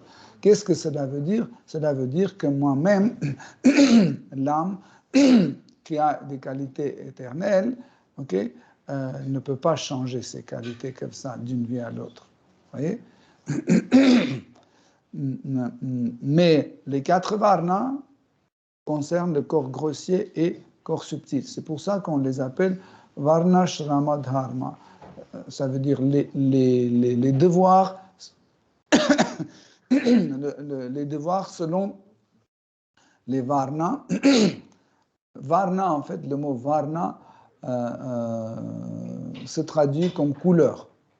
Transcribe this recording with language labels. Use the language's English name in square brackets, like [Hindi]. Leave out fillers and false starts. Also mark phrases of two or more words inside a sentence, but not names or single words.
[French] Qu'est-ce que cela veut dire? Cela veut dire que moi-même, l'âme qui a des qualités éternelles, ne peut pas changer ses qualités comme ça d'une vie à l'autre. Vous voyez? Mais les 4 varnas concernent le corps grossier et corps subtil. C'est pour ça qu'on les appelle [Sanskrit] वर्ण आश्रम धर्म. [French] Ça veut dire les devoirs, les devoirs selon les varnas. Varna, en fait, le mot varna se traduit comme couleur.